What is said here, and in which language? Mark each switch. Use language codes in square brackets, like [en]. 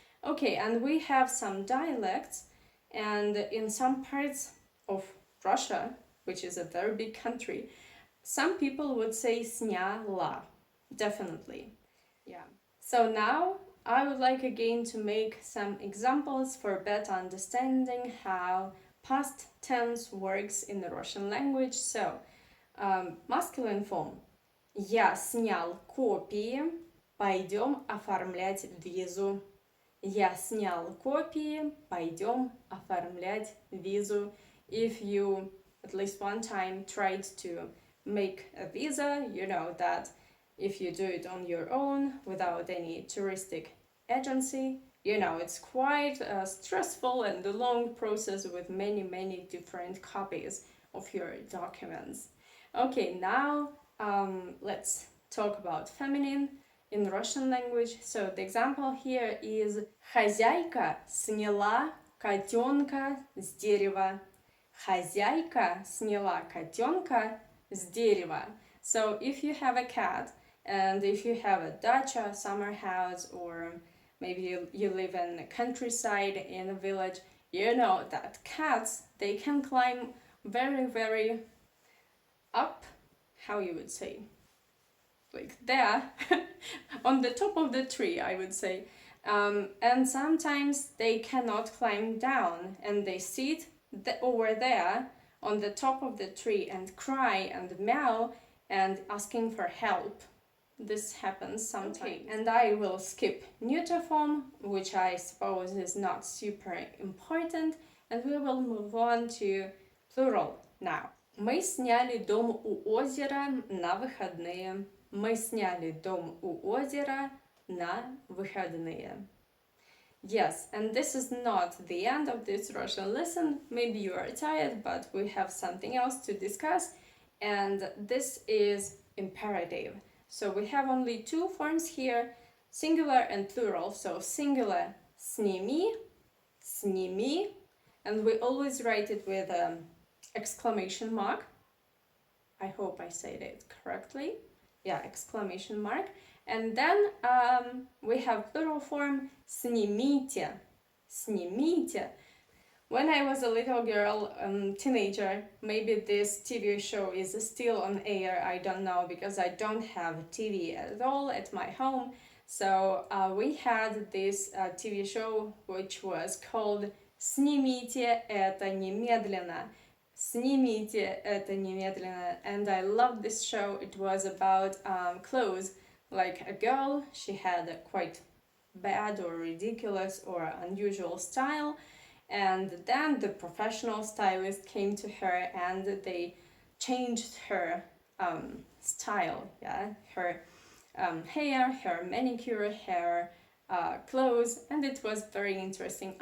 [en] Okay, and we have some dialects, and in some parts of Russia, which is a very big country, some people would say сняла, definitely. Yeah. So now I would like again to make some examples for better understanding how past tense works in the Russian language. So, masculine form. [ru] Я снял копии, пойдем оформлять визу. Я снял копии, пойдем оформлять визу. [en] If you at least one time tried to make a visa, you know that if you do it on your own without any touristic agency, you know it's quite a stressful and a long process with many different copies of your documents. Okay, now let's talk about feminine in Russian language. So the example here is [ru] хозяйка сняла котенка с дерева. Хозяйка сняла котенка с дерева. [en] So if you have a cat and if you have a dacha, summer house, or maybe you live in the countryside in a village, you know that cats, they can climb very up how you would say, like there, on the top of the tree, I would say. And sometimes they cannot climb down and they sit over there on the top of the tree and cry and meow and asking for help. This happens sometimes. Okay. And I will skip neuter form, which I suppose is not super important, and we will move on to plural now. [ru] Мы сняли дом у озера на выходные. Мы сняли дом у озера на выходные. [en] Yes, and this is not the end of this Russian lesson. Maybe you are tired, but we have something else to discuss, and this is imperative. So we have only two forms here, singular and plural. So singular, сними, сними, and we always write it with exclamation mark. I hope I said it correctly. Yeah, exclamation mark. And then we have plural form снимите, снимите. When I was a little girl, teenager, maybe this TV show is still on air, I don't know, because I don't have TV at all at my home. So we had this TV show which was called [ru] «Снимите это немедленно». «Снимите это немедленно». [en] And I loved this show. It was about clothes. Like a girl, she had a quite bad or ridiculous or unusual style. And then the professional stylist came to her and they changed her style, yeah, her hair, her manicure, her clothes, and it was very interesting.